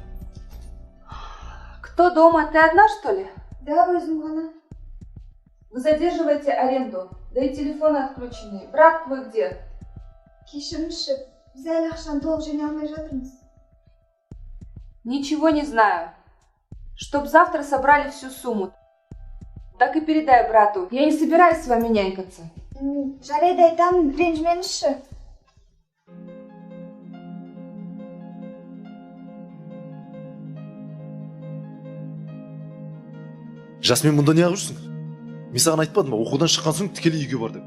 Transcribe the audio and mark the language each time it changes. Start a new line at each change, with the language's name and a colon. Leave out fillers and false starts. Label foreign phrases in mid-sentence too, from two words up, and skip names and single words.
Russian: Кто дома? Ты одна, что ли?
Kazakh: Да, өзім ғана.
Russian: Вы задерживаете аренду. Да и телефоны отключены. Брат твой где?
Kazakh: Кешіріңізші, біз әлі ақшаны толық жинай алмай жатырмыз.
Russian: Ничего не знаю. Чтоб завтра собрали всю сумму. Так и передай брату. Я не собираюсь с вами нянькаться.
Kazakh: Жарайды айтамын, ренжімеңізші. Жасмен, мұнда не ағып жүрсің? Мен саған айтпадым ба, оқудан шыққан соң тікелей үйге бар деп.